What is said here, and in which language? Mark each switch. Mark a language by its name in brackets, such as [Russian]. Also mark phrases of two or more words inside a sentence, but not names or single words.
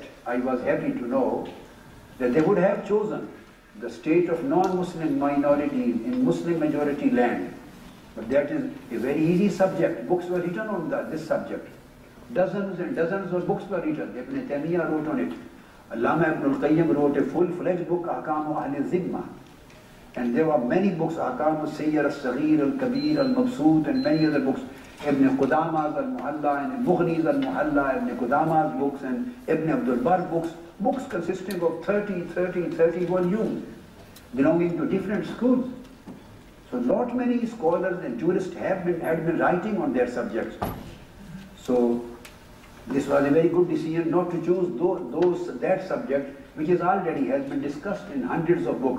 [English] I was happy to know that they would have chosen the state of non-Muslim minorities in Muslim-majority land. But that is a very easy subject. Books were written on this subject. Dozens and dozens of books were written. Ibn Taymiyyah wrote on it. Allama Ibn al-Qayyim wrote a full-fledged book, Ahkamu Ahl Zimma. And there were many books, Ahkamu al-Sayyar, al-Saghir, al-Kabir, al-Mabsut, and many other books. Ibn Qudama's al-Muhalla, and Mughni's al-Muhalla, Ibn Qudama's books, and Ibn Abdul Barr books. Books consisting of 30 volumes, belonging to different schools. So not many scholars and jurists had been writing on their subjects. So this was a very good decision not to choose that subject which has been discussed in hundreds of books.